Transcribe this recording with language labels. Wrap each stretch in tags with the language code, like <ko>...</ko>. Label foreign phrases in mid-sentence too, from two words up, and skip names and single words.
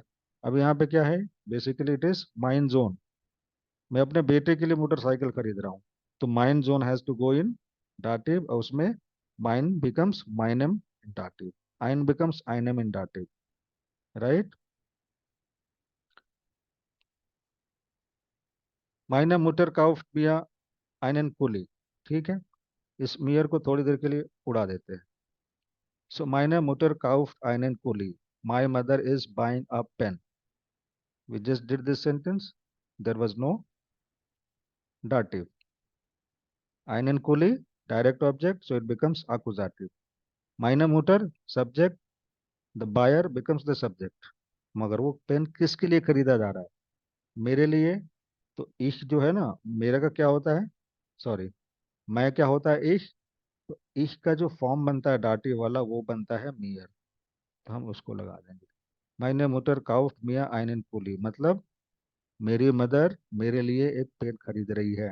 <hi>अब यहाँ पे क्या है,</hi> <en>basically it is</en> <de>mein Sohn,</de> <hi>मैं अपने बेटे के लिए मोटरसाइकिल खरीद रहा हूँ, तो</hi> <de>mein Sohn</de> <en>has to go in dative,</en> <hi>और उसमें</hi> <en>mein becomes meinem in dative, ein becomes einem in dative, right.</en> <de>meine Mutter kauft mir einen Pulli,</de> <hi>ठीक है, इस मियर को थोड़ी देर के लिए उड़ा देते हैं।</hi> <de>सो meine Mutter kauft einen Pulli,</de> <en>my mother is buying a pen, we just did this sentence, there was no dative, einen Pulli direct object, so it becomes accusative, meine Mutter subject, the buyer becomes the subject।</en> <hi>मगर वो पेन किसके लिए खरीदा जा रहा है, मेरे लिए, तो इश जो है ना, मेरा का क्या होता है, सॉरी, मैं क्या होता है इश, तो इश का जो फॉर्म बनता है डाटिव वाला वो बनता है मियर, तो हम उसको लगा देंगे।</hi> <de>meine Mutter kauft mir einen Pulli,</de> <hi>मतलब मेरी मदर मेरे लिए एक पेन खरीद रही है।</hi>